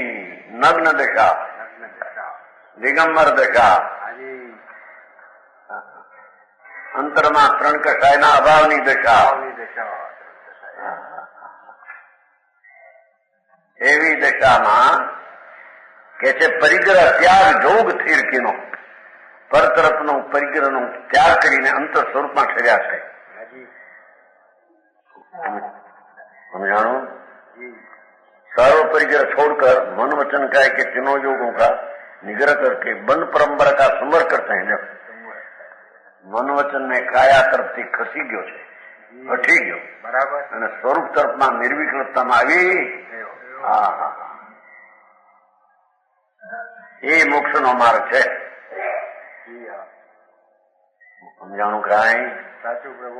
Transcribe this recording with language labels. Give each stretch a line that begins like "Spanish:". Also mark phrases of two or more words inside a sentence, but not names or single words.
Gujarati: નગ્ન દશા, દિગંબર દશા, અંતરમાં ત્રણ કસાયના અભાવની દશા, એવી દશામાં કે છે પરિગ્રહ ત્યાગ જોગ થીરકીનો, પર તરફનો પરિગ્રહનો ત્યાગ કરીને અંતર સ્વરૂપમાં ઠર્યા છે.
Hindi: समझाणो सर्व परिग्रह छोड़कर मन वचन का के तीनों योगों का निग्रह करके बंद परंपरा का संवर करते हैं.
Gujarati: જબ મન વચન ને કાયા તરફ થી ખસી ગયો છે, હટી ગયો બરાબર, અને સ્વરૂપ તરફમાં નિર્વિકલ્પતામાં આવી, એ મોક્ષનો માર્ગ છે. સમજાણું કાંઈ? સાચું પ્રભુ.